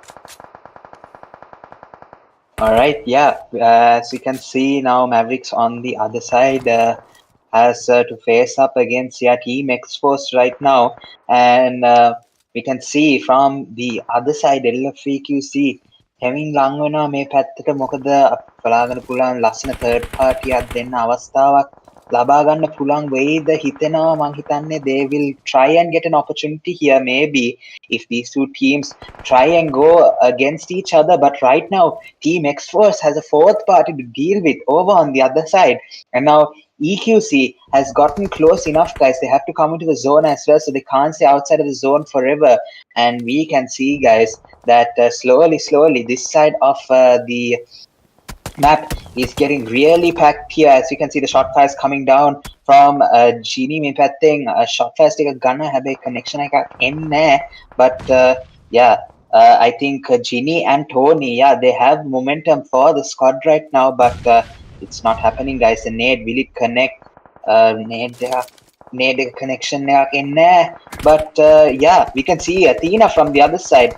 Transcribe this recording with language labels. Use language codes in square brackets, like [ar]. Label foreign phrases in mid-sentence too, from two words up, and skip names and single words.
[en] All right, yeah. As you can see now, Mavericks on the other side has to face up against Team Exposed right now, and we can see from the other side LFEQC having [si] ලං වෙනවා මේ පැත්තට. මොකද බලාගන්න පුළුවන් ලස්සන [en] third party [si] එකක් දෙන්න අවස්ථාවක් ලබා ගන්න පුළුවන් වෙයිද හිතෙනවා. මං හිතන්නේ [en] they will try and get an opportunity here maybe if these two teams try and go against each other. But right now Team X-Force has a fourth party to deal with over on the other side, and now EQC has gotten close enough, guys. They have to come into the zone as well, so they can't stay outside of the zone forever. And we can see, guys, that slowly this side of the map is getting really packed here. As you can see, the shot fires coming down from Genie [si] මේ පැත්තෙන් shot fires ටික ගන්න හැබැයි connection එකක් එන්නේ. [en] But yeah, I think Genie and Tony, yeah, they have momentum for the squad right now, but it's not happening, guys. The nade, will it connect? Nade connection in there. But yeah, we can see Athena from the other side.